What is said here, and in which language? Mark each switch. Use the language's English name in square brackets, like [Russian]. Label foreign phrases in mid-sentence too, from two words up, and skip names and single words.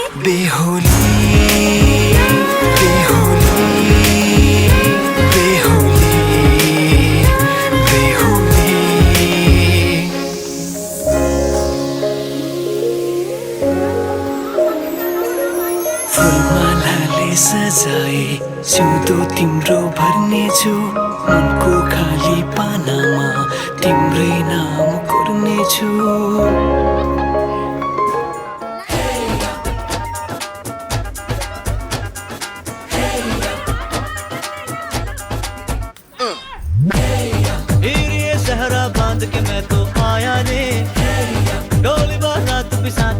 [Nepali] बेहोली बेहोली बेहोली बेहोली फुलमालाले सजाए सिउँदो तिम्रो भर्नेछु मनको खाली पानामा तिम्रै नाम कोर्नेछु [Hindi] सहरा बांध के मैं तो आया रे डोली बारात भी साथ